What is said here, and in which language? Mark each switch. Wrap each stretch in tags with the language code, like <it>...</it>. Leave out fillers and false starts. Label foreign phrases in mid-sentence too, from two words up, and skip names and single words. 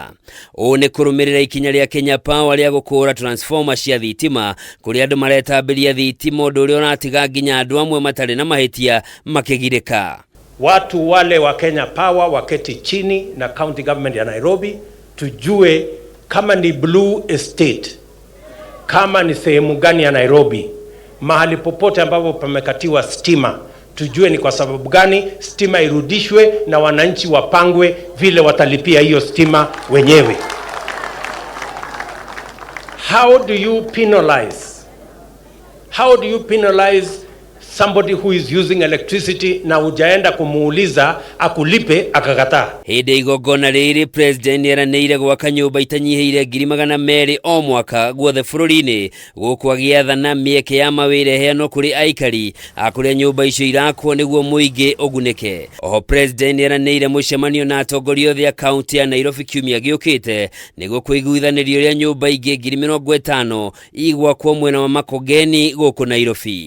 <ki>Ũũ nĩ kũrũmĩrĩra ikinya rĩa Kenya Power rĩa gũkũra transformer cia thitima kũrĩa andũ maretambĩria thitima, ũndũ ũrĩa ũratiga nginya andũ amwe matarĩ na mahĩtia makĩgirĩka.</ki> <sw>Watu wale wa Kenya Power waketi chini na</sw> <en>county government</en> <sw>ya Nairobi, tujue kama ni blue estate, kama ni sehemu gani ya Nairobi, mahali popote ambapo pamekatiwa stima, tujue ni kwa sababu gani, stima irudishwe na wananchi wapangwe vile watalipia hiyo stima wenyewe.</sw> <en>How do you penalize somebody who is using electricity</en> <sw>na ujaenda kumuuliza akulipe akakataa?</sw> <ki>Hindi igongona riri President eranĩire gwaka nyumba itanyihiire 200,000 o mwaka guothe bururi-ini guku agiathana mieke ya mawĩra heano kuri aikari akuria nyumba icio irakwo niguo muingi ugunike. Oho President eranĩire mucemanio na atongoria othe a kaunti ya Nairobi kiumia giukite niguo kuiguithanirio ria nyumba ingi 50,000 igwakwo mwena wa Makongeni guku Nairobi.</ki>